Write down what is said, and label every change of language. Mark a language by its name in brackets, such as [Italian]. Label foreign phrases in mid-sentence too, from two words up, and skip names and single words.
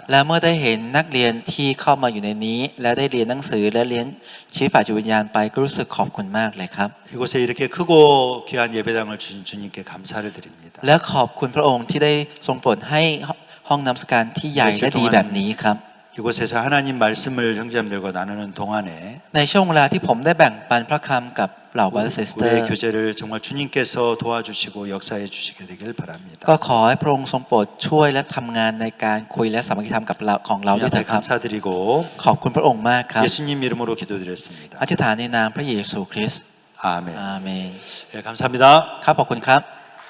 [Thai] และเมื่อได้เห็นนักเรียนที่เข้ามาอยู่ในนี้ และได้เรียนหนังสือและเรียนชีวิตฝ่ายจิตวิญญาณไปก็รู้สึกขอบคุณมากเลยครับ [Korean] 이곳에 이렇게 크고 귀한 예배당을 주신 주님께 감사를 드립니다. [Thai] และขอบคุณพระองค์ที่ได้ทรงโปรดให้ห้องนมัสการที่ใหญ่และดีแบบนี้ครับ [Korean] 이곳에서 하나님 말씀을 형제자매들과 나누는 동안에 [Thai] ในช่วงเวลาที่ผมได้แบ่งปันพระคำกับเหล่าบราซิสเตอ [Korean] 우리의 [Thai] ร์ [Korean] 교제를 정말 주님께서 도와주시고 역사해 주시게 되길 바랍니다. [Thai] ก็ขอให้พระองค์ทรงโปรดช่วยและทำงานในการคุยและสามัคคีธรรมกับเราของเรา [Korean] 주님 [Thai] ด้วยเถิ [Korean] 앞에 [Thai] ดครับ [Korean] 감사드리고 [Thai] ขอบคุณพระองค์มากครับ [Korean] 예수님 이름으로 기도드렸습니다. [Thai] อธิษฐานในนามพระเยซูคริสต์ [Korean] 아멘. [Thai] อาเมน [Korean] 예, 감사합니다. [Thai] ครับขอบคุณครับ